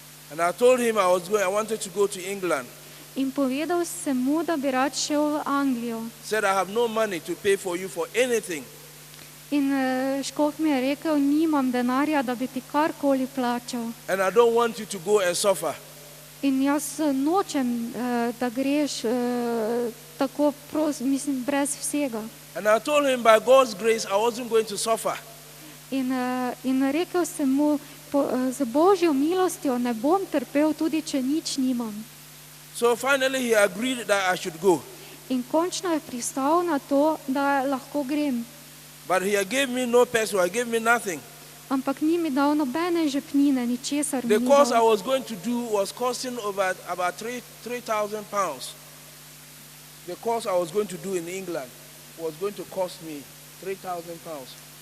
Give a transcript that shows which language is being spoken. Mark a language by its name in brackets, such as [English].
[English] And I told him I wanted to go to England. [Slovenian] In povedal sem mu, da bi rad šel v Anglijo. [English] Said I have no money to pay for you for anything. [Slovenian] In škof mi je rekel, nimam denarja, da bi ti karkoli plačal. [English] And I don't want you to go and suffer. [Slovenian] In jaz nočem, da greš tako brez vsega. [English] And I told him by God's grace I wasn't going to suffer. [Slovenian] In rekel sem mu, z Božjo milostjo ne bom trpel, tudi če nič nimam. [English] So finally he agreed that I should go. [Slovenian] In končno je pristal na to, da lahko grem. [English] But he gave me no peso, he gave me nothing. [Slovenian] Ampak ni mi dal nobene žepnine, ničesar mi [English] The [Slovenian] ni [English] course I [Slovenian] dal. [English] was going to do was costing about 3,000 pounds. The course I was going to do in England was going to cost me 3,000 pounds.